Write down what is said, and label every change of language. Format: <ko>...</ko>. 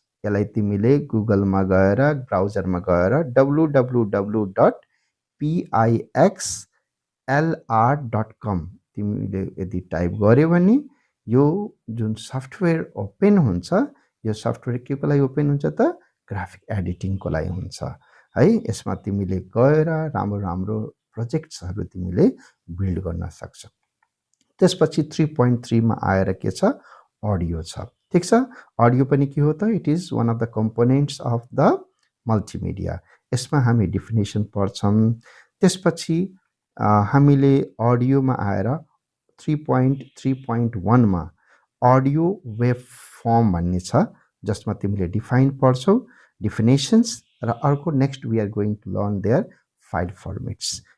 <ne>यसलाई तिमीले गुगलमा गएर ब्राउजरमा गएर www.pixlr.com तिमीले यदि टाइप गर्यो भने यो जुन सफ्टवेयर ओपन हुन्छ, यो सफ्टवेयर के को लागि ओपन हुन्छ त ग्राफिक एडिटिङको लागि हुन्छ है। यसमा तिमीले गएर राम्रो प्रोजेक्ट्सहरू तिमीले बिल्ड गर्न सक्छौ। त्यसपछि 3.3 मा आएर के छ अडियो छ, ठिक छ। अडियो पनि के हो त</ne> <en>It is one of the components of the multimedia.</en> <ne>यसमा हामी डेफिनेसन पढ्छौँ। त्यसपछि हामीले अडियोमा आएर 3.3.1 मा अडियो वेभ फर्म भन्ने छ, जसमा तिमीले डिफाइन पढ्छौ, डेफिनेसन्स, र अर्को</ne> <en>Next we are going to learn their file formats.</en>